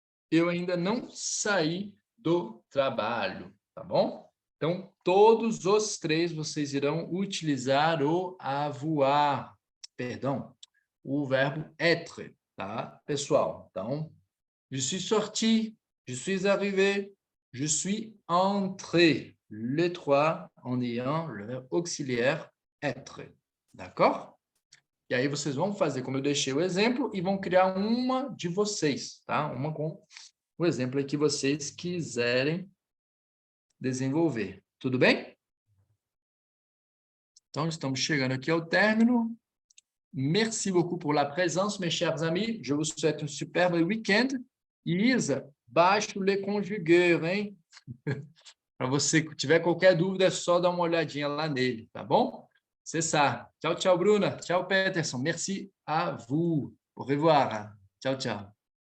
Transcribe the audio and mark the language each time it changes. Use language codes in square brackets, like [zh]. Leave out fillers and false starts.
[pt] Eu ainda não saí do trabalho, tá bom? Então, todos os 3 vocês irão utilizar o avoir, perdão, o verbo être, tá, pessoal? [fr] Então, je suis sorti, je suis arrivé, je suis entré. Les 3 en ayant le verbe auxiliaire être, d'accord? [pt] E aí vocês vão fazer como eu deixei o exemplo e vão criar uma de vocês, tá? Uma com o exemplo aí que vocês quiserem desenvolver. Tudo bem? Então, estamos chegando aqui ao término. [fr] Merci beaucoup pour la présence, mes chers amis. Je vous souhaite un superbe week-end. [pt] E Isa, baixe o Le Conjugueur, hein? Para você que tiver qualquer dúvida, é só dar uma olhadinha lá nele, tá bom? [fr] C'est ça. [pt] Tchau, tchau, Bruna. Tchau, [fr] Peterson. Merci à vous. Au revoir. Tchau, tchau.